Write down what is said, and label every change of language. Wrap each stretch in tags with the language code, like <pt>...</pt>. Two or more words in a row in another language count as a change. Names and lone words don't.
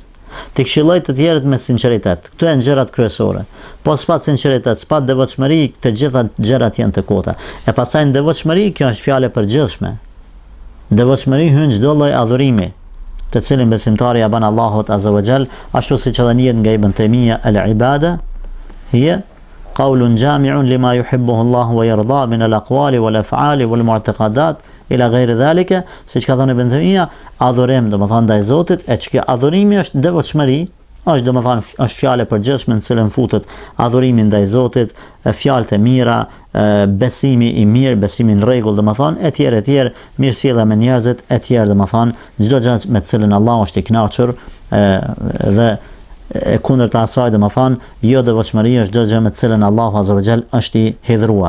<sq>T'i këshillojë të tjerët me sinqeritet. Këto janë gjërat kryesore. Po s'pat sinqeritet, s'pat devotshmëri, të gjitha gjërat janë të kota. E pastaj në devotshmëri, kjo është fjalë e përgjithshme. Devotshmëri hyn çdo lloj adhurimi, të cilin besimtari ja bën Allahut</sq> <ar>عز وجل,</ar> <sq>ashtu siç edhe njihet nga Ibn Taymija,</sq> <ar>العبادة هي قول جامع لما يحبه الله ويرضى من الأقوال والأفعال والمعتقدات إلى غير ذلك,</ar> <sq>siç ka thënë Ibn Taymija, adhurim domethënë ndaj Zotit, e që adhurimi është devotshmëri, është domethënë është fjalë e përgjithshme në cilën futet adhurimi ndaj Zotit, fjalët e mira, besimi i mirë, besimi në rregull, domethënë etj, mirësjellja me njerëzit, etj, domethënë çdo gjë me të cilën Allahu është i kënaqur, dhe e kundërta asaj domethënë jo devotshmëria është çdo gjë me të cilën Allahu</sq> <ar>عز وجل</ar> <sq>është i hidhruar.</sq>